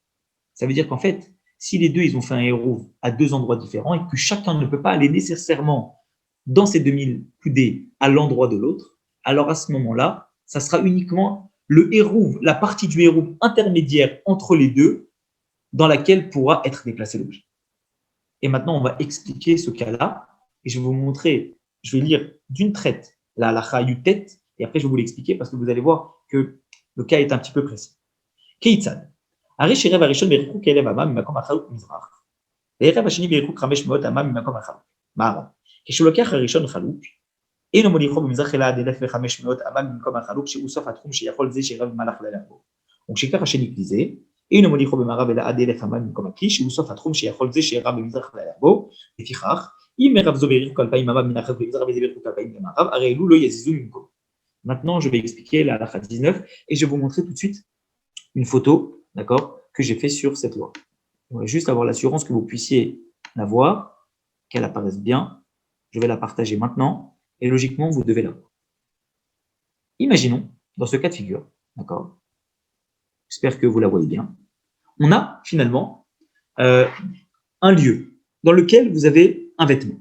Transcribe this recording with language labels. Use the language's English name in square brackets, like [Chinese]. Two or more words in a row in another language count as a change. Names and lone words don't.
[French] Ça veut dire qu'en fait, si les deux, ils ont fait un héros à deux endroits différents et que chacun ne peut pas aller nécessairement dans ces 2000 coudées à l'endroit de l'autre, alors à ce moment-là, ça sera uniquement le héros, la partie du héros intermédiaire entre les deux dans laquelle pourra être déplacé l'objet. Et maintenant, on va expliquer ce cas-là et je vais vous montrer, je vais lire d'une traite la [Hebrew] הלכה יט [French] et après je vais vous l'expliquer parce que vous allez voir que le cas est un petit peu précis. [Hebrew] Keitzad. הרי שערב הראשון בירכו כאלף אמה ממקום החלוק מזרח, וערב השני בירכו 500 אמה ממקום החלוק מערב. כשהוא לוקח הראשון חלוק, אינו מוליכו במזרח אלא עד 1,500 אמה ממקום החלוק, שהוא סוף התחום שיכול זה שערב במהלך לילה בו. וכשכך השני כלי זה, אינו מוליכו במערב אלא עד 1,000 אמה ממקום הכלי, שהוא סוף התחום שיכול זה שערב במזרח לילה בו. לפיכך, אם ערב זו בירכו 2,000 אמה מן החלוק במזרח וזה בירכו 2,000 במערב, הרי אלו לא יזיזו ממקום. [French] Maintenant, je vais expliquer la halakha 19 et je vais vous montrer tout de suite une photo, d'accord, que j'ai fait sur cette loi. On va juste avoir l'assurance que vous puissiez la voir, qu'elle apparaisse bien. Je vais la partager maintenant et logiquement, vous devez la voir. Imaginons, dans ce cas de figure, d'accord, j'espère que vous la voyez bien, on a finalement un lieu dans lequel vous avez un vêtement.